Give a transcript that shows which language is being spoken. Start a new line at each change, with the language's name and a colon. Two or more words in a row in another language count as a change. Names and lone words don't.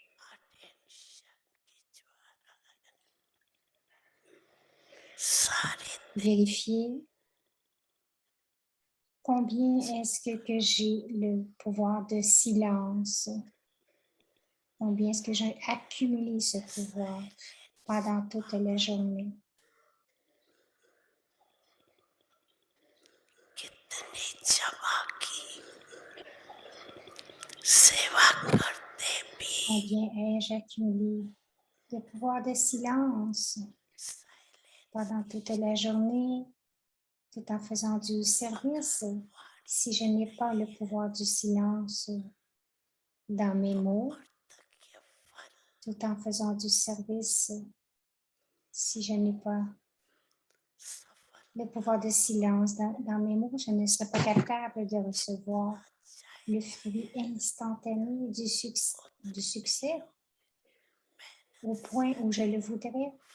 French: Vérifiez combien est-ce que j'ai le pouvoir de silence. Combien est-ce que j'ai accumulé ce pouvoir pendant toute la journée.
Hindi: कितनी जमा की सेवा करते भी
French: Combien ai-je accumulé de pouvoir de silence pendant toute la journée, tout en faisant du service. Si je n'ai pas le pouvoir du silence dans mes mots, tout en faisant du service, si je n'ai pas le pouvoir de silence dans mes mots, je ne serai pas capable de recevoir le fruit instantané du succès au point où je le voudrais.